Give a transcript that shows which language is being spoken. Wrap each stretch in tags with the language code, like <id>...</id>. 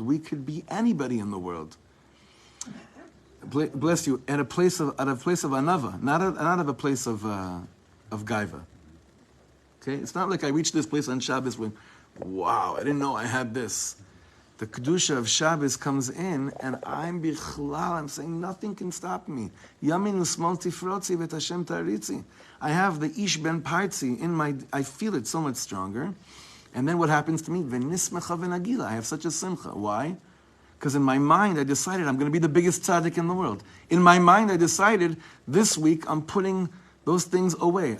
<en>We could be anybody in the world. Bless you, at a place of anava, not out of a place of gaiva. Okay, it's not like I reached this place on Shabbos when, wow, I didn't know I had this. The kedusha of Shabbos comes in, and I'm saying nothing can stop me.</en> <he>Yaminu ושמאל תפרוצי ואת השם תעריצי.</he> <en>I have the ish ben Parzi in my, I feel it so much stronger. And then what happens to me?</en> <he>ונשמחה ונגילה.</he> <en>I have such a simcha. Why? Because in my mind, I decided I'm going to be the biggest tzaddik in the world. In my mind, I decided this week I'm putting those things away.</en>